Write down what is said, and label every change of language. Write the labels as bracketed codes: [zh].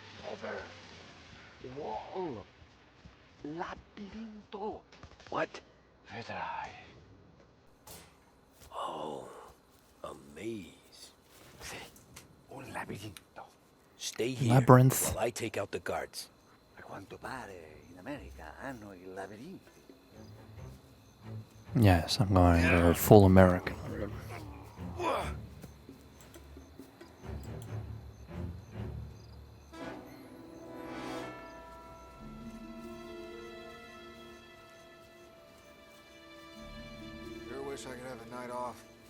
[en] Over. Wall. [it] Labirinto. [en] What? [it] Vedrai. [en] Oh, a maze. [it] Sì, un labirinto. [en] Stay here Labyrinth. while I take out the guards. [it] A quanto pare in America hanno i labirinti. [en] Yes, I'm going full American. Sure wish I could have a night off.